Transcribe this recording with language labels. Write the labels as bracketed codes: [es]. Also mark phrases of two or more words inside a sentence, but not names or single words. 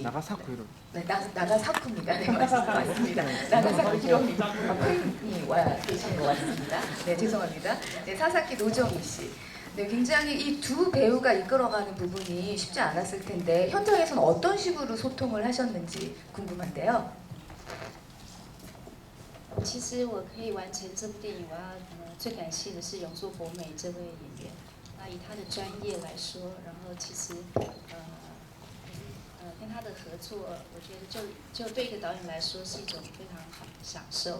[ko] 네, 나가사쿠입니다. 네, 맞습니다. 나가사키 히로미 팬이 와 계신 것 같습니다. 네, 죄송합니다. 네, 사사키 노조미 씨. 네, 굉장히 이 두 배우가 이끌어가는 부분이 쉽지 않았을 텐데 현장에서는 어떤 식으로 소통을 하셨는지 궁금한데요. [zh] 其实我可以完成这部电影，我要最感谢的是永作博美这位演员。那以他的专业来说，然后其实跟他的合作，我觉得就对一个导演来说是一种非常好的享受。